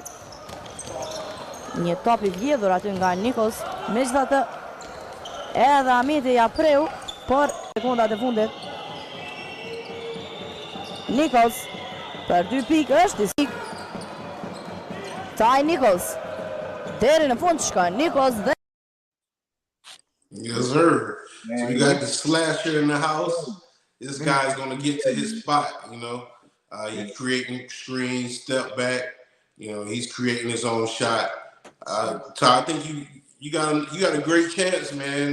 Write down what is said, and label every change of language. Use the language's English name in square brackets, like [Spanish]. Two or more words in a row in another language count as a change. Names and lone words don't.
[Albanian] Një top I vjedhur aty nga Nichols, megjithatë edhe Amiti ja preu por sekondat e fundit. Nichols për 2 pikë është I sigurt. Taj Nichols deri në fund shkon Nichols dhe [English] Yes, sir. So we got the slasher in the house. this guy's going to get to his spot, you know. He's creating screens, step back. You know, he's creating his own shot. So I think you got a great chance, man.